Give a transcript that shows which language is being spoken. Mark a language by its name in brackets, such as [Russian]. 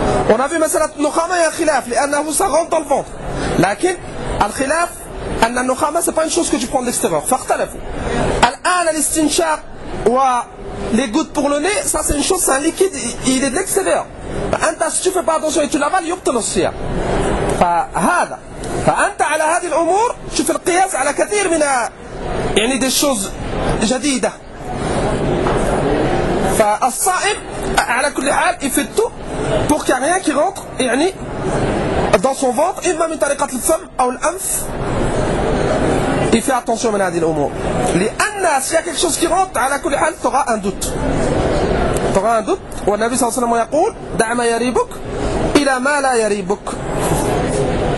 [French] On a vu [Arabic] مثلا النخامه يا خلاف لانه [French] ça rentre dans le ventre. [Arabic] لكن الخلاف ان النخامه [French] c'est pas une chose que tu prends de l'extérieur. [Arabic] فاختلفوا. الان الاستنشاق و [French] les gouttes pour le nez, ça c'est une chose, c'est un liquide, il est de l'extérieur. [Arabic] انت [French] si tu fais pas attention et tu l'avales, [Arabic] يبطل الصيام. فهذا فانت على هذه الامور شوف القياس على كثير من يعني [French] des choses [Arabic] جديده. فالصائم على كل حال يفتو [French] pour qu'il n'y ait rien qui rentre يعني, dans son ventre, et même dans les femmes ou l'anf, il fait attention à ces choses. [Arabic] لأن, [French] s'il y a quelque chose qui rentre, à la [Arabic] كل حال, [French] tu auras un doute. Tu auras un doute. Et le Nabi [Arabic] صلى الله عليه وسلم [French] a dit [Arabic] دع ما يريبك إلى ما لا يريبك.